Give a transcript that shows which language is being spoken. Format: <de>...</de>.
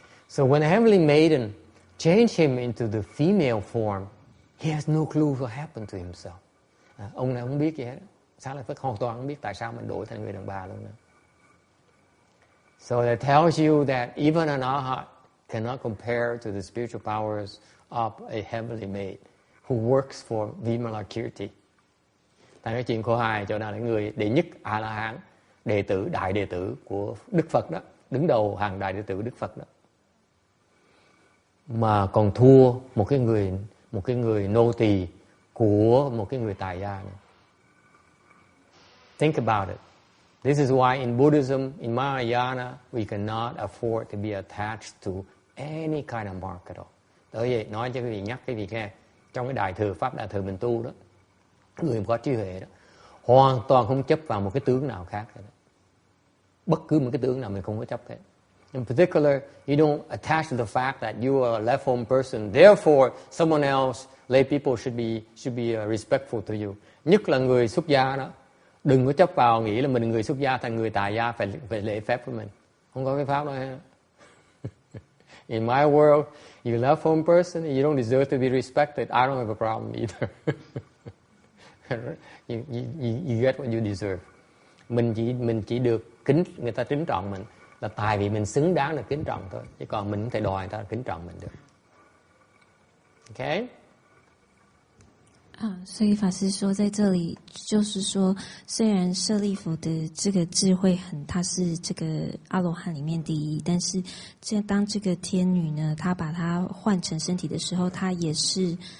<en>So when the heavenly maiden changed him into the female form, he has no clue what happened to himself.</en> <vi>Ông này không biết gì hết. Xá Lợi Phất hoàn toàn không biết tại sao mình đổi thành người đàn bà luôn nữa.</vi> <en>So that tells you that even an arhat cannot compare to the spiritual powers of a heavenly maid who works for Vimalakirti.</en> <vi>Ta nói chuyện khổ hài chỗ nào là người đệ nhất A-la-hán, đại đệ tử của Đức Phật đó, đứng đầu hàng đại đệ tử Đức Phật đó, mà còn thua một cái người nô tỳ của một cái người tài gia này.</vi> <en>Think about it. This is why in Buddhism, in Mahayana, we cannot afford to be attached to any kind of mark at all.</en> <vi>Tới vậy nói cho quý vị, nhắc quý vị nghe, trong cái đại thừa pháp đại thừa mình tu đó, người có trí huệ đó, hoàn toàn không chấp vào một cái tướng nào khác hết. Bất cứ một cái tướng nào mình không có chấp hết.</vi> <en>In particular, you don't attach to the fact that you are a left home person. Therefore, someone else, lay people should be respectful to you.</en> <vi>Nhất là người xuất gia đó, đừng có chấp vào nghĩ là mình người xuất gia thành người tài gia phải lễ phép với mình. Không có cái pháp đó hết.</vi> <en>In my world, you're a left home person, you don't deserve to be respected. I don't have a problem either. You get what you deserve.</en> <vi>Mình chỉ được người ta kính trọng mình là tại vì mình xứng đáng được kính trọng thôi, chứ còn mình không thể đòi người ta kính trọng mình được.</vi> <en>Okay?</en> <zh>所以法师说，在这里就是说，虽然舍利弗的这个智慧他是这个阿罗汉里面第一，但是当这个天女呢，她把她换成身体的时候，她也是</zh>